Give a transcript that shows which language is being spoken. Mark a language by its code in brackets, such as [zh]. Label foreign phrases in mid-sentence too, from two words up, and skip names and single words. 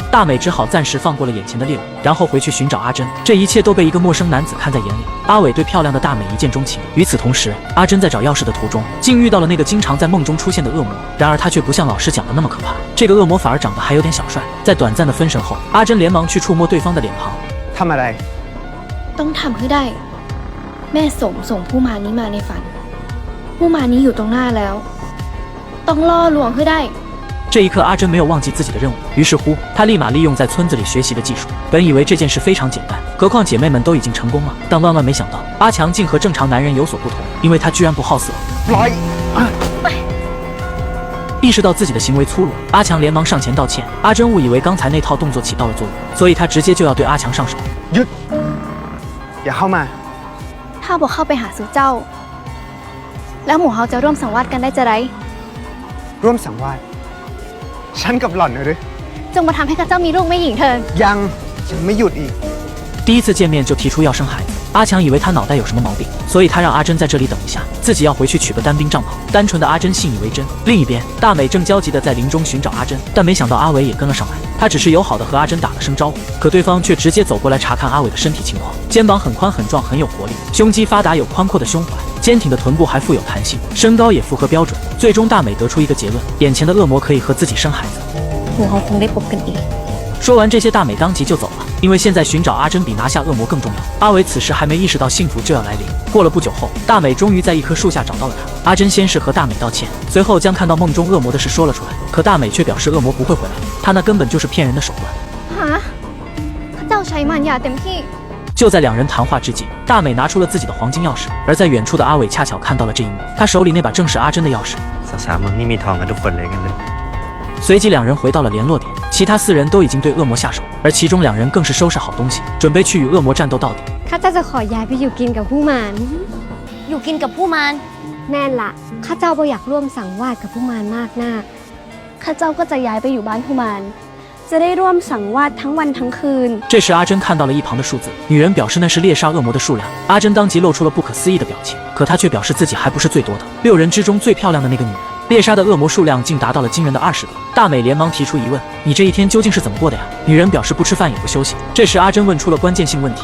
[zh] 大美只好暂时放过了眼前的猎物，然后回去寻找阿珍。这一切都被一个陌生男子看在眼里。阿伟对漂亮的大美一见钟情。与此同时，阿珍在找钥匙的途中，竟遇到了那个经常在梦中出现的恶魔。然而他却不像老师讲的那么可怕，这个恶魔反而长得还有点小帅。在短暂的分神后，阿珍连忙去触摸对方的脸庞。 [th] ทำอะไร ต้องทำให้ได้แม่ส่งผู้มานี้มาในฝันผู้มานี้อยู่ตรงหน้าแล้วต้องล่อลวงให้ได้ [zh] 这一刻，阿珍没有忘记自己的任务，于是乎，她立马利用在村子里学习的技术。本以为这件事非常简单，何况姐妹们都已经成功了，但万万没想到，阿强竟和正常男人有所不同，因为他居然不好色。意識到自己的行为粗鲁，阿强连忙上前道歉。阿珍误以为刚才那套动作起到了作用，所以他直接就要对阿强上手。 [th] หยุดอย่าเข้ามา ถ้าบอกเข้าไปหาสู่เจ้าแล้วหมู่เฮาจะร่วมสังวาสกันได้จะไร ร่วมสังวาสฉันกับหล่อนหรือ จงมาทำให้ข้าเจ้ามีลูกไม่หญิงเถิด ยังไม่หยุดอีก [zh] 第一次见面就提出要生孩子，阿强以为他脑袋有什么毛病，所以他让阿珍在这里等一下，自己要回去取个单兵帐篷。单纯的阿珍信以为真。另一边，大美正焦急地在林中寻找阿珍，但没想到阿伟也跟了上来。他只是友好的和阿珍打了声招呼，可对方却直接走过来查看阿伟的身体情况。肩膀很宽很壮，很有活力，胸肌发达，有宽阔的胸怀，坚挺的臀部还富有弹性，身高也符合标准。最终，大美得出一个结论：眼前的恶魔可以和自己生孩子。 [th] หมู่เฮาคงได้พบกันอีก [zh] 说完这些，大美当即就走了，因为现在寻找阿珍比拿下恶魔更重要。阿伟此时还没意识到幸福就要来临。过了不久后，大美终于在一棵树下找到了他。阿珍先是和大美道歉，随后将看到梦中恶魔的事说了出来。可大美却表示恶魔不会回来，他那根本就是骗人的手段。 [th] ฮะข้าเจ้าใช้มารยาเต็มที่ [zh] 就在两人谈话之际，大美拿出了自己的黄金钥匙，而在远处的阿伟恰巧看到了这一幕，他手里那把正是阿珍的钥匙。 [th] สาวๆมึงนี่มีทองกันทุกคนเลยกันเลย [zh] 随即两人回到了联络点，其他4人都已经对恶魔下手，而其中2人更是收拾好东西，准备去与恶魔战斗到底。 [th] ข้าเจ้าจะขอย้ายไปอยู่กินกับผู้มาร อยู่กินกับผู้มาร แน่นละข้าเจ้าบ่อยากร่วมสังวาสกับผู้มารมากนักข้าเจ้าก็จะย้ายไปอยู่บ้านผู้มารจะได้ร่วมสังวาสทั้งวันทั้งคืน [zh] 这时阿珍看到了一旁的数字，女人表示那是猎杀恶魔的数量。阿珍当即露出了不可思议的表情，可她却表示自己还不是最多的，6人之中最漂亮的那个女人。猎杀的恶魔数量竟达到了惊人的20个。大美连忙提出疑问：“你这一天究竟是怎么过的呀？” 女人表示不吃饭也不休息。这时阿珍问出了关键性问题。